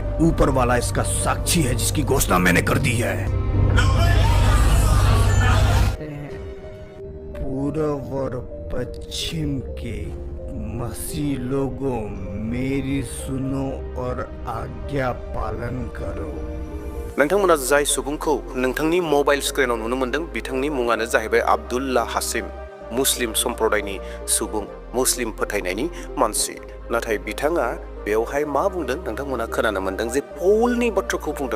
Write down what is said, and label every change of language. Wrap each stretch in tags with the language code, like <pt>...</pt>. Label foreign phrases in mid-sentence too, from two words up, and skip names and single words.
<hi>ऊपर वाला इसका साक्षी है जिसकी घोषणा मैंने कर दी है। पूर्व और पश्चिम के मसीह लोगों, मेरी सुनो और आज्ञा पालन करो।</hi> <brx>नोंथांमोना जाय सुबुंखौ नोंथांनि मबाइल स्क्रिनाव नुनो मोनदों बिथांनि मुङानो जाहैबाय आब्दुल्ला हासिम, मुस्लिम सम्प्रदायनि सुबुं, मुस्लिम फोथायनायनि मानसि। नाथाय बिथाङा बेवहाय मा बुंदों नोंथांमोना खोनानो मोनदों जे पौलनि बाथ्राखौ बुंदों।</brx>